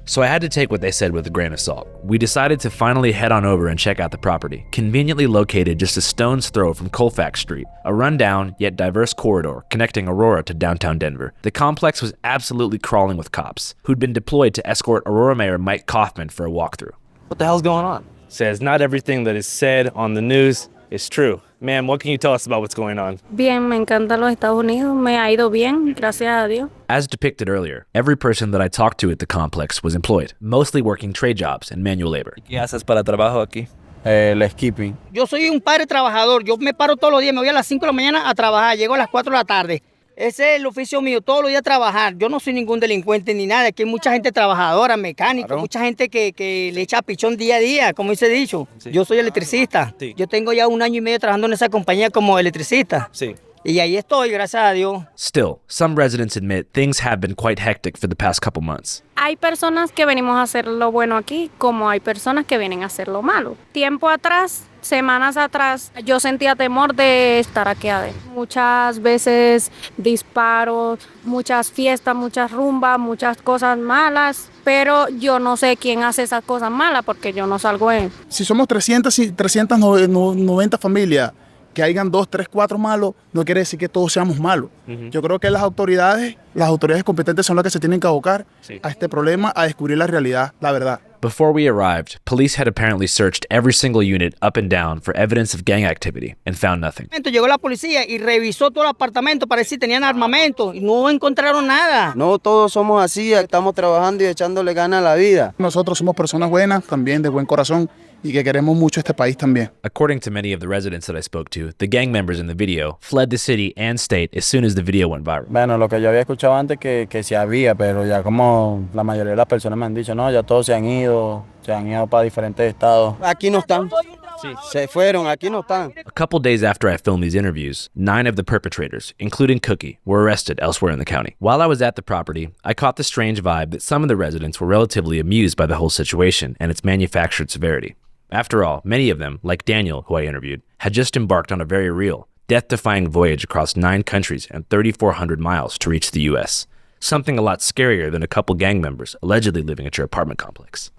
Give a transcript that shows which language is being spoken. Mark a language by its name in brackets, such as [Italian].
[English] So I had to take what they said with a grain of salt. We decided to finally head on over and check out the property, conveniently located just a stone's throw from Colfax Street, a rundown yet diverse corridor connecting Aurora to downtown Denver. The complex was absolutely crawling with cops, who'd been deployed to escort Aurora Mayor Mike Kaufman for a walkthrough. What the hell's going on? Says not everything that is said on the news is true. Ma'am, what can you tell us about what's going on? [Spanish] Bien, me encantan los Estados Unidos. Me ha ido bien, gracias a Dios. [English] As depicted earlier, every person that I talked to at the complex was employed, mostly working trade jobs and manual labor. [Spanish] ¿Qué haces para trabajo aquí? [English] Landscaping. [Spanish] Yo soy un padre trabajador. Yo me paro todos los días. Me voy a las 5 de la mañana a trabajar. Llego a las 4 de la tarde. Ese es el oficio mío, todos los días trabajar. Yo no soy ningún delincuente ni nada. Aquí hay mucha gente trabajadora, mecánica, claro. Mucha gente que le echa pichón día a día, como dice dicho. Sí. Yo soy electricista. Sí. Yo tengo ya 1 año y medio trabajando en esa compañía como electricista. Sí. Y ahí estoy, gracias a Dios. [English] Still, some residents admit things have been quite hectic for the past couple months. [Spanish] Hay personas que venimos a hacer lo bueno aquí, como hay personas que vienen a hacer lo malo. Tiempo atrás, semanas atrás, yo sentía temor de estar aquí adentro. Muchas veces disparos, muchas fiestas, muchas rumbas, muchas cosas malas, pero yo no sé quién hace esas cosas malas porque yo no salgo en. Si somos 390 familias, que hayan 2, 3, 4 malos, no quiere decir que todos seamos malos. Yo creo que las autoridades competentes son las que se tienen que abocar a este problema, a descubrir la realidad, la verdad. [English] Before we arrived, police had apparently searched every single unit up and down for evidence of gang activity and found nothing. [Spanish] Llegó la policía y revisó todo el apartamento para ver si tenían armamento y no encontraron nada. No todos somos así, estamos trabajando y echándole ganas a la vida. Nosotros somos personas buenas, también de buen corazón, y que queremos mucho este país también. [English] According to many of the residents that I spoke to, the gang members in the video fled the city and state as soon as the video went viral. [Spanish] Bueno, lo que yo había escuchado antes que sí había, pero ya como la mayoría de las personas me han dicho, no, ya todos se han ido para diferentes estados. Aquí no están. Sí. Se fueron, aquí no están. [English] A couple days after I filmed these interviews, 9 of the perpetrators, including Cookie, were arrested elsewhere in the county. While I was at the property, I caught the strange vibe that some of the residents were relatively amused by the whole situation and its manufactured severity. After all, many of them, like Daniel, who I interviewed, had just embarked on a very real, death-defying voyage across 9 countries and 3,400 miles to reach the U.S., something a lot scarier than a couple gang members allegedly living at your apartment complex.